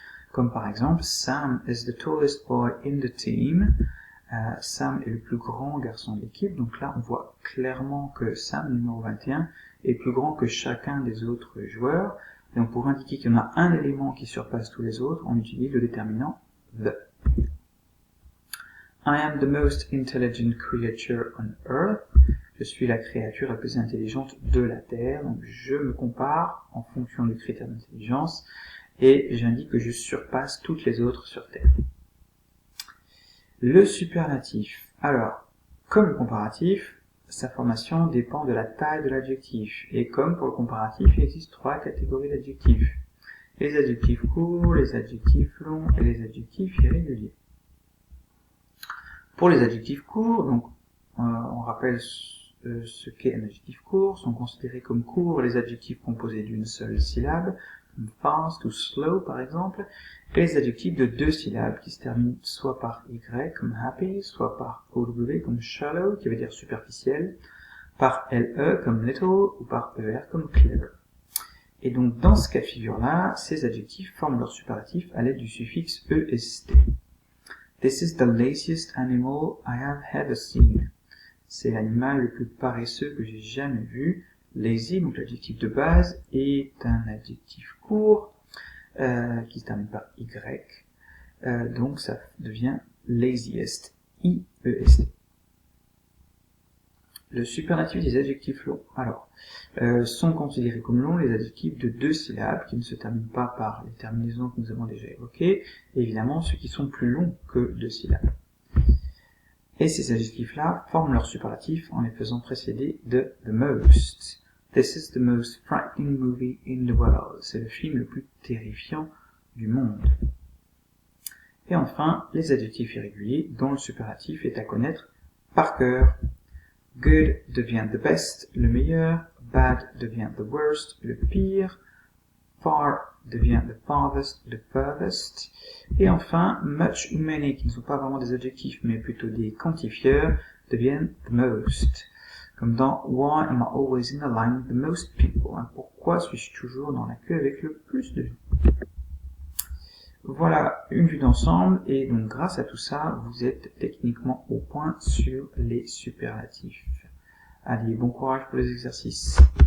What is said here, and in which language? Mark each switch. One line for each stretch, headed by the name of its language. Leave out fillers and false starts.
French: Comme par exemple,
English: Sam is the tallest boy in the team.
French: Sam est le plus grand garçon de l'équipe, donc là on voit clairement que Sam, numéro 21, est plus grand que chacun des autres joueurs. Et donc pour indiquer qu'il y en a un élément qui surpasse tous les autres, on utilise le déterminant the.
English: I am the most intelligent creature on earth.
French: Je suis la créature la plus intelligente de la Terre, donc je me compare en fonction du critère d'intelligence et j'indique que je surpasse toutes les autres sur Terre. Le superlatif. Alors, comme le comparatif, sa formation dépend de la taille de l'adjectif. Et comme pour le comparatif, il existe trois catégories d'adjectifs. Les adjectifs courts, les adjectifs longs et les adjectifs irréguliers. Pour les adjectifs courts, donc, on rappelle ce qu'est un adjectif court, sont considérés comme courts les adjectifs composés d'une seule syllabe, comme fast ou slow par exemple, et les adjectifs de deux syllabes qui se terminent soit par y comme happy, soit par ow comme shallow, qui veut dire superficiel, par le comme little ou par er comme clever. Et donc dans ce cas de figure-là, ces adjectifs forment leur superlatif à l'aide du suffixe est.
English: This is the laziest animal I have ever seen.
French: C'est l'animal le plus paresseux que j'ai jamais vu. Lazy, donc l'adjectif de base, est un adjectif court qui se termine par y. Donc ça devient laziest, I-E-S-T. Le superlatif des adjectifs longs. Alors, sont considérés comme longs les adjectifs de deux syllabes qui ne se terminent pas par les terminaisons que nous avons déjà évoquées, et évidemment ceux qui sont plus longs que deux syllabes. Et ces adjectifs-là forment leur superlatif en les faisant précéder de the most.
English: This is the most frightening movie in the world.
French: C'est le film le plus terrifiant du monde. Et enfin, les adjectifs irréguliers dont le superlatif est à connaître par cœur. Good devient the best, le meilleur. Bad devient the worst, le pire. Far devient the farthest, the furthest. Et enfin, much ou many, qui ne sont pas vraiment des adjectifs, mais plutôt des quantifieurs, deviennent the most. Comme dans
English: Why am I always in the line with the most people?
French: Pourquoi suis-je toujours dans la queue avec le plus de gens? Voilà une vue d'ensemble, et donc grâce à tout ça, vous êtes techniquement au point sur les superlatifs. Allez, bon courage pour les exercices.